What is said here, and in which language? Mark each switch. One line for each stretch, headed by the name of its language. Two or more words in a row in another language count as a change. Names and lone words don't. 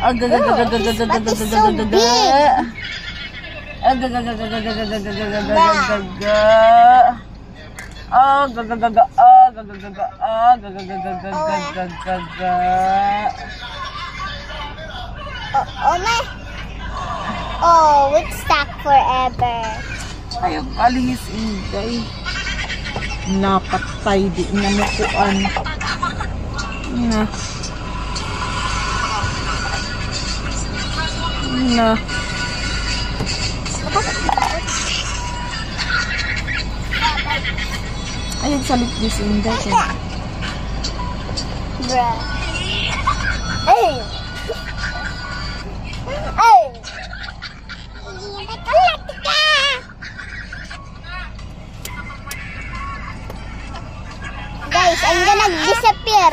English: Bro, his butt is so big. Oh my. Oh, it's stuck forever.
Cebuano: Ayaw kalihis inday. Napatay di namukuan. Na. Na. Ayaw salit di si inday.
English: Bruh. Hey! Hey! Guys, I'm gonna disappear.